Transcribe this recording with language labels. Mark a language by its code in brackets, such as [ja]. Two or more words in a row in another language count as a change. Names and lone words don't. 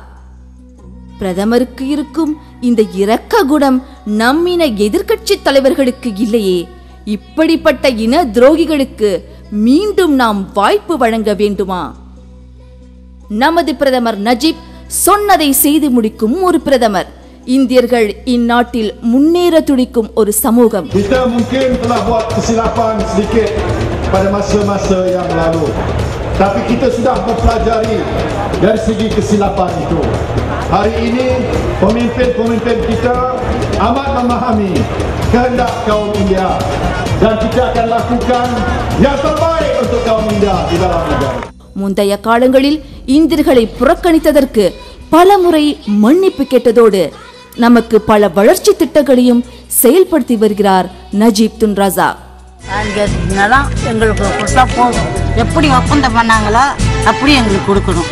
[ta] பிரதமருக்கு இருக்கும் இந்த இரக்க குணம் நம்மின எதிர்க்கட்சி தலைவர்களுக்கு இல்லையே. இப்படிப்பட்ட இன துரோகிகளுக்கு மீண்டும் நாம் வாய்ப்பு வழங்க வேண்டுமா? நமது பிரதமர் நஜீப் சொன்னதை செய்து முடிக்கும் ஒரு பிரதமர். இந்தியர்கள் இந்நாட்டில் முன்னேற துடிக்கும் ஒரு சமூகம். [ms] Kita mungkin telah buat kesilapan sedikit pada masa-masa yang lalu. Tapi kita sudah mempelajari dari segi kesilapan itu. Hari ini pemimpin-pemimpin kita amat memahami kehendak kaum India dan kita akan lakukan yang terbaik untuk kaum India di dalam negara. [ta] முந்தைய காலங்களில் இந்தியர்களை புறக்கணித்ததற்கு பலமுறை மன்னிப்பு கேட்டதோடு நமக்கு பல வளர்ச்சி திட்டங்களையும் செயல்படுத்தி வருகிறார் நஜீப் துன் ரசாக். எங்களுக்கு கொடுத்தா போதும். எப்படி ஒப்பந்தம் பண்ணாங்களோ அப்படி எங்களுக்கு கொடுக்கணும்.